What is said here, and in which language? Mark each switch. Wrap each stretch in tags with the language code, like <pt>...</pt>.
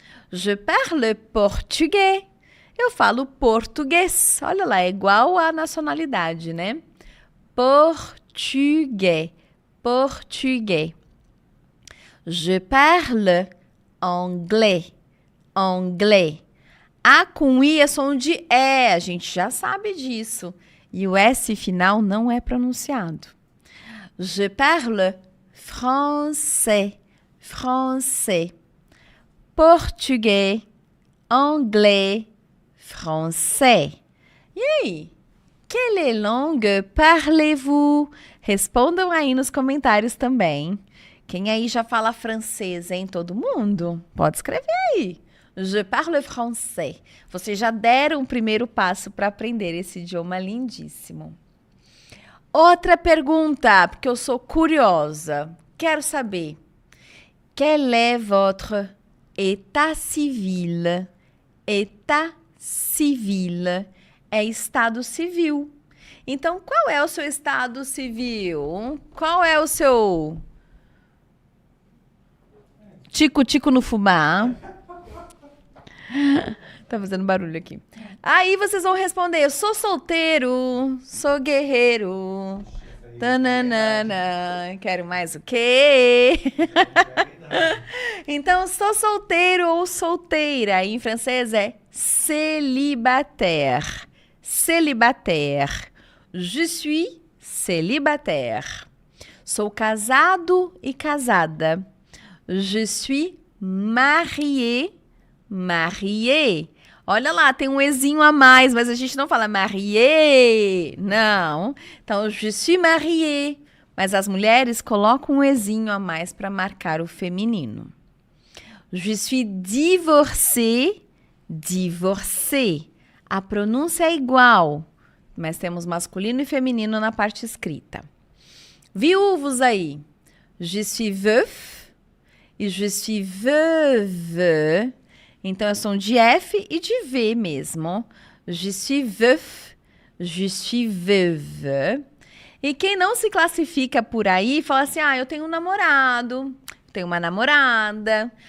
<fr>Je parle</fr> <pt>português. Eu falo português. Olha lá, é igual à nacionalidade, né? Português, português.</pt> <fr>Je parle anglais, anglais.</fr> <pt>A com I é som de E, a gente já sabe disso. E o S final não é pronunciado.</pt> <fr>Je parle français, français.</fr> <pt>Português, anglais, français. E aí?</pt> <fr>Quelle langue parlez-vous?</fr> <pt>Respondam aí nos comentários também. Quem aí já fala francês, hein? Todo mundo? Pode escrever aí.</pt> <fr>Je parle français.</fr> <pt>Vocês já deram o primeiro passo para aprender esse idioma lindíssimo. Outra pergunta, porque eu sou curiosa. Quero saber.</pt> <fr>Quel est votre état civil? État civil</fr> <pt>é estado civil. Então, qual é o seu estado civil? Qual é o seu tico-tico no fubá? Tá fazendo barulho aqui. Aí vocês vão responder, eu sou solteiro, sou guerreiro. Tananana, quero mais o quê? Então, sou solteiro ou solteira. Em francês é célibataire.</pt> <fr>Célibataire. Je suis célibataire.</fr> <pt>Sou casado e casada.</pt> <fr>Je suis marié, marié.</fr> <pt>Olha lá, tem um ezinho a mais, mas a gente não fala marié, não. Então,</pt> <fr>je suis marié.</fr> <pt>Mas as mulheres colocam um ezinho a mais para marcar o feminino.</pt> <fr>Je suis divorcé, divorcé.</fr> <pt>A pronúncia é igual, mas temos masculino e feminino na parte escrita. Viúvos aí.</pt> <fr>Je suis veuf e je suis veuve.</fr> <pt>Então, é som de F e de V mesmo.</pt> <fr>Je suis veuf, je suis veuve.</fr> <pt>E quem não se classifica por aí, fala assim, eu tenho um namorado, tenho uma namorada.</pt>